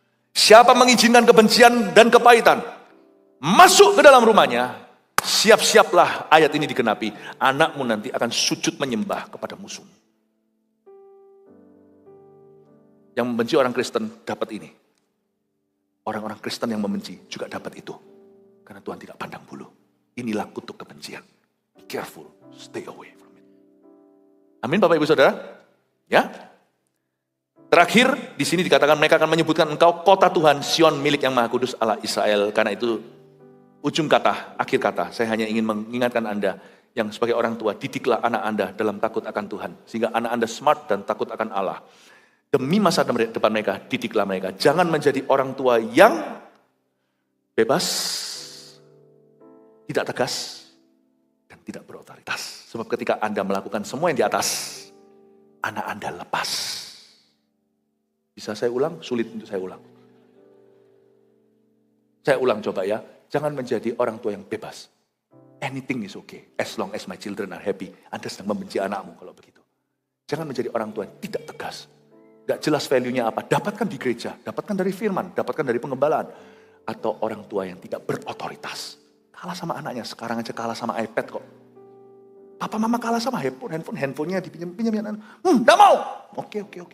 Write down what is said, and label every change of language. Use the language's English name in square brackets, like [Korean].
[Indonesian] Siapa mengizinkan kebencian dan kepahitan masuk ke dalam rumahnya, siap-siaplah ayat ini digenapi. Anakmu nanti akan sujud menyembah kepada musuh. Yang membenci orang Kristen dapat ini. Orang-orang Kristen yang membenci juga dapat itu. Karena Tuhan tidak pandang bulu. Inilah kutuk kebencian. [English] Be careful, stay away from it. [Indonesian] Amin Bapak Ibu Saudara. Ya. Terakhir di sini dikatakan mereka akan menyebutkan engkau kota Tuhan, Sion milik yang maha kudus Allah Israel. Karena itu ujung kata, akhir kata, saya hanya ingin mengingatkan Anda yang sebagai orang tua, didiklah anak Anda dalam takut akan Tuhan. Sehingga anak Anda smart dan takut akan Allah. Demi masa depan mereka, didiklah mereka. Jangan menjadi orang tua yang bebas, tidak tegas, dan tidak berotoritas. Sebab ketika Anda melakukan semua yang di atas, anak Anda lepas. Bisa saya ulang? Sulit untuk saya ulang. Saya ulang coba ya. Jangan menjadi orang tua yang bebas. [English] Anything is okay, as long as my children are happy. [Indonesian] Anda sedang membenci anakmu kalau begitu. Jangan menjadi orang tua yang tidak tegas. Gak jelas value-nya apa, dapatkan di gereja, dapatkan dari firman, dapatkan dari pengembalaan. Atau orang tua yang tidak berotoritas. Kalah sama anaknya, sekarang aja kalah sama iPad kok. Papa mama kalah sama handphonenya dipinjam-pinjam. Gak mau. Oke.